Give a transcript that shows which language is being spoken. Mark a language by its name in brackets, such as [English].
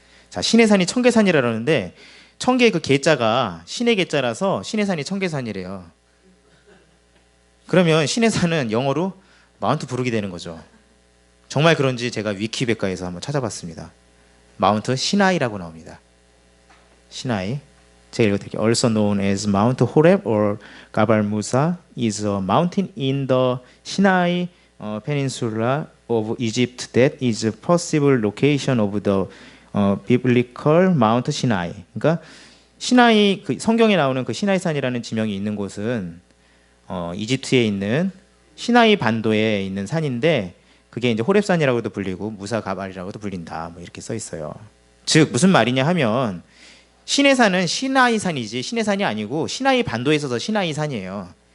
[Korean] 자, 신해산이 청계산이라 그러는데 청계 그 계자가 신의 계자라서 신해산이 청계산이래요. 그러면 신해산은 영어로 마운트 부르기 되는 거죠. 정말 그런지 제가 위키백과에서 한번 찾아봤습니다. 마운트 시나이라고 나옵니다. 시나이. 제가 읽어드릴게요. [English] Also known as Mount Horeb or Gabal Musa is a mountain in the Sinai Peninsula of Egypt that is a possible location of the biblical Mount Sinai. [Korean] 그러니까 시나이 그 성경에 나오는 그 시나이산이라는 지명이 있는 곳은 이집트에 있는 시나이 반도에 있는 산인데 그게 이제 호렙산이라고도 불리고 무사 가발이라고도 불린다. 뭐 이렇게 써 있어요. 즉 무슨 말이냐 하면 시내산은 시나이산이지 시내산이 아니고 시나이 반도에 있어서 시나이산이에요.